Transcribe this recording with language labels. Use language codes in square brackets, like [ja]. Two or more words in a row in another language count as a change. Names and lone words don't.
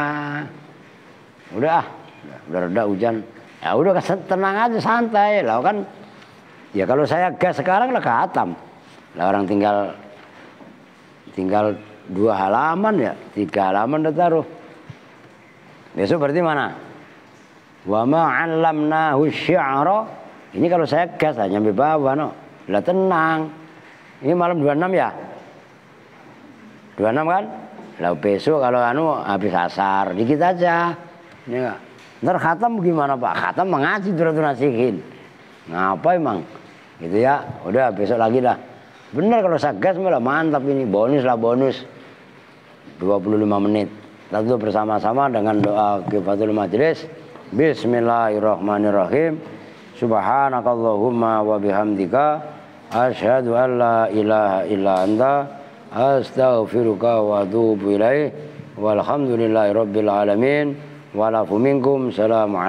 [id] Udah reda hujan, ya udah tenang aja, santai lah kan. Ya kalau saya gas sekarang lah khatam lah, orang tinggal 2 halaman ya, 3 halaman udah taruh. Besok berarti mana? [ar] وما علمناه الشعر. [id] Ini kalau saya gas hanya nyampe bawah no. Lah tenang. Ini malam 26 ya? 26 kan? Lah besok kalau habis asar dikit aja. Ini enggak. Ntar khatam gimana Pak? Khatam mengaji Duratul Nasihin. Ngapa emang? Gitu ya. Udah besok lagi dah. Bener kalau sagas malah mantap ini. Bonus 25 menit. Lalu bersama-sama dengan doa Kifatul Majlis. [ar] بسم الله الرحمن الرحيم سبحانك اللهم وبحمدك أشهد أن لا إله إلا أنت أستغفرك وأتوب إليه. والحمد لله رب العالمين. والعفو منكم.